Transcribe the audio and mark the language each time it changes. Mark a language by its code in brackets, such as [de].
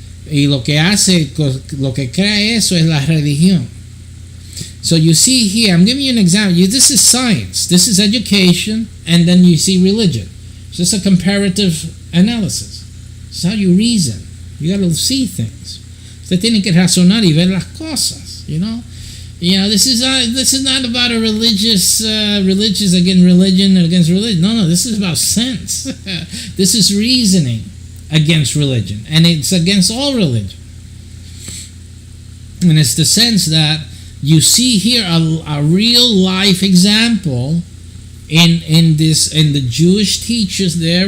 [es] Y lo que crea eso es la religión. [en] So you see here, I'm giving you an example. This is science. This is education, and then you see religion. So it's a comparative analysis. It's how you reason. You got to see things. [es] Usted tiene que razonar y ver las cosas. [en] You know, this is not about a religious against religion and against religion. No, this is about sense. This is reasoning against religion, and it's against all religion. And it's the sense that you see here a real life example in the Jewish teachers there.